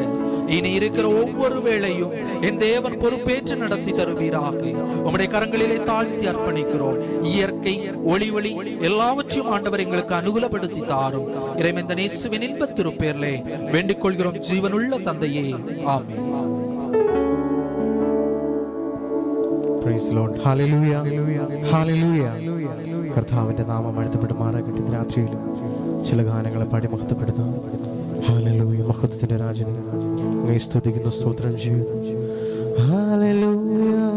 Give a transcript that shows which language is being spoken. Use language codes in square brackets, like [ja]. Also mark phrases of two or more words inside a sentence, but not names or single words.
[ta] இனி இருக்கிற ஒவ்வொரு வேளையும் என் தேவன் பொறுப்பேற்று நடத்தி தருவீராக. உம்முடைய கரங்களிலே தாழ்த்தி அர்ப்பணிக்கிறோம். இயற்கை ஒளி எல்லாவற்றையும் ஆண்டவர் எங்களுக்கு அனுகூலப்படுத்தி தாரும். இறைவன் இயேசுவின் இன்பத் திருப்பெயரிலே வேண்டிக் கொள்கிறோம் ஜீவனுள்ள தந்தையே, ஆமென். [en] Praise Lord. Hallelujah. Hallelujah. [ml] കർത്താവിന്റെ നാമം വാഴ്ത്തപ്പെടുമാറാകട്ടെ. രാത്രിയിലും ചില ഗാനങ്ങളെ പാടി മഹത്വപ്പെടുത്താം. ഹല്ലേലൂയ. മഹത്വത്തിന്റെ രാജനെ അങ്ങയെ സ്തുതിക്കുന്നു, സ്തോത്രം ചെയ്യുന്നു. ഹല്ലേലൂയ.